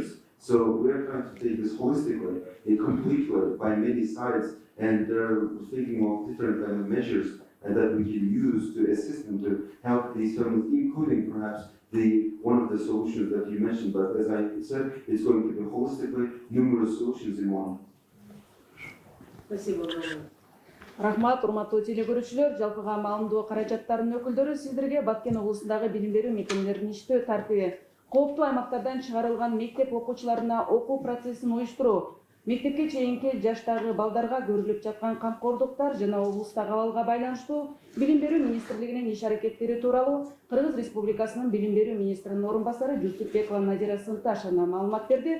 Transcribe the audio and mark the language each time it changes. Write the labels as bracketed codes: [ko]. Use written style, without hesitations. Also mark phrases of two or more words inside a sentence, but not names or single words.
[en] So we're trying to take this holistically, and completely by many sides, and they're thinking of different kind of measures and that we can use to assist them to help these families, including perhaps one of the solutions that you mentioned. But as I said, it's going to be holistically numerous solutions in one. [ru] Спасибо огромное. [ky] Рахмат, урматтуу телекөрүүчүлөр, жалпыга маалымдоо каражаттарынын өкүлдөрү сиздерге Баткен облусундагы билим берүү мекемелеринин иштөө тартиби, кооптуу аймактардан чыгарылган мектеп окуучуларына окуу процессин уюштуруу, мектепке чейинки жаштагы балдарга көрүлүп жаткан камкордуктар жана облустагы абалга байланыштуу билим берүү министрлигинин иш аракеттери тууралуу Кыргыз Республикасынын билим берүү министринин орун басары Жусупбекова Надира Сынташевна маалымат берди.